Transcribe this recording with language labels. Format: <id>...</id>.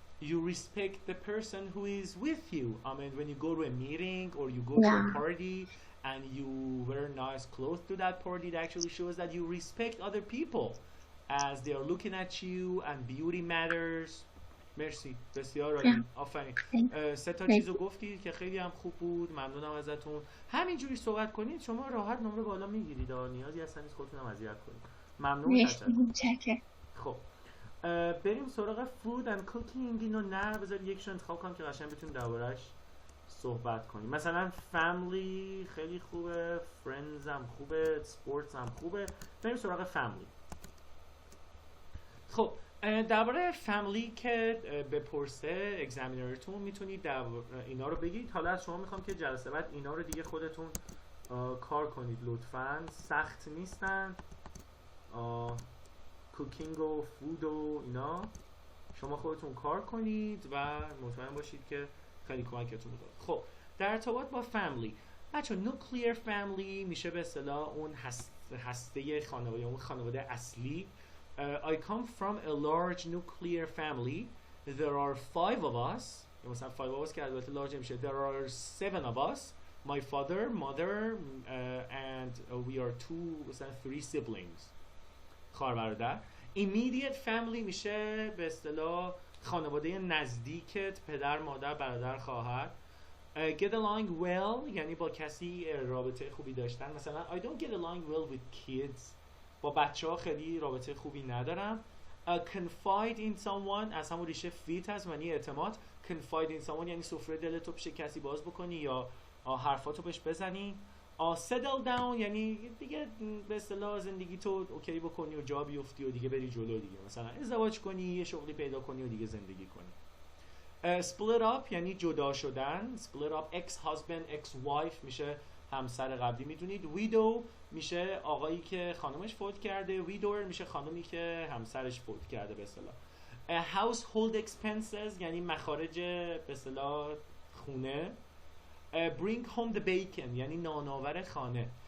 <en>you respect the person who is with you. I mean, when you go to a meeting or you go to a party and you wear nice clothes to that party, that actually shows that you respect other people as they are looking at you, and beauty matters.</en> <fa>مرسی، بسیار عالی. آفرین. سه تا چیزو گفتید که خیلی هم خوب بود. ممنونم ازتون. همینجوری صحبت کنید شما راحت نمره بالا میگیرید. نیازی اصلا نیست خودتون هم اذیت کنید. ممنون. خب بریم سراغ فود اند کوکینگ. اینو نه بذار یکشون انتخاب کنم که قشنگ بتونیم درباره‌اش صحبت کنیم. مثلا فامیلی خیلی خوبه، فرندز هم خوبه، سپورتس هم خوبه. بریم سراغ فامیلی. خب درباره فامیلی که بپرسه اگزامینرتون میتونید اینا رو بگید. حالا از شما میخوام که جلسه بعد اینا رو دیگه خودتون کار کنید لطفاً. سخت نیستن. کوکینگ و فود و اینا شما خودتون کار کنید و مطمئن باشید که خیلی کمکتون میکنه. خب در ارتباط با فامیلی بچه نوکلیر فامیلی میشه به اصطلاح اون هسته خانواده، اون خانواده اصلی.</fa> <en>I come from a large nuclear family. There are 5 of us.</en> <fa>مثلا</fa> <en>5 of us</en> <fa>که البته large میشه.</fa> <en>There are 7 of us. My father, mother, and we are 3 siblings.</en> <fa>خواهر برادر.</fa> <en>Immediate family</en> <fa>میشه به اصطلاح خانواده نزدیکت، پدر، مادر، برادر، خواهر.</fa> <en>Get along well</en> <fa>یعنی با کسی رابطه خوبی داشتن. مثلا</fa> <en>I don't get along well with kids.</en> <fa>با بچه ها خیلی رابطه خوبی ندارم.</fa> <en>Confide in someone</en> <fa>از همون ریشه فیت هست، معنی اعتماد.</fa> <en>Confide in someone</en> <fa>یعنی سفره دلتو پیش کسی باز بکنی یا حرفاتو بهش بزنی.</fa> <en>settle down</en> <fa>یعنی دیگه به اصطلاح زندگی تو اوکی بکنی و جا بیفتی و دیگه بری جلو دیگه. مثلا ازدواج کنی، یه شغلی پیدا کنی و دیگه زندگی کنی.</fa> <en>split up</en> <fa>یعنی جدا شدن.</fa> <en>split up ex husband ex wife</en> <fa>میشه همسر قبلی. میدونید widow میشه آقایی که خانمش فوت کرده، widower میشه خانمی که همسرش فوت کرده به اصطلاح.</fa> <en>household expenses</en> <fa>یعنی مخارج به اصطلاح خونه.</fa> <en>bring home the bacon</en> <fa>یعنی نانآور خانه.</fa>